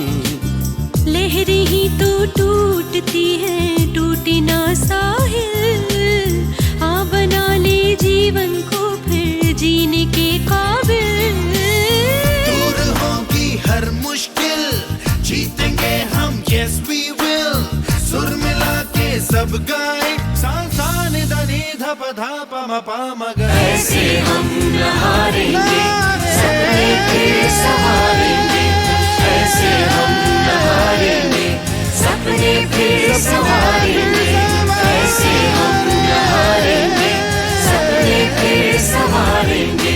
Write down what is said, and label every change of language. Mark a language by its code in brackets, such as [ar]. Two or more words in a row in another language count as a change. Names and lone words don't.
[hi] लहरें ही तो टूटती है, टूटे ना साहिल। आ बना ले जीवन को फिर जीने के काबिल। दूर होगी हर मुश्किल, जीतेंगे हम [en] yes we will। [hi] सुर मिला के सब गाए सा सा नि ध नि ध प ध प म प म ग। ऐसे हम न हारेंगे, सपने फिर संवारेंगे। ऐसे हम न हारेंगे, सपने फिर संवारेंगे। ऐसे हम न हारेंगे, सपने फिर संवारेंगे।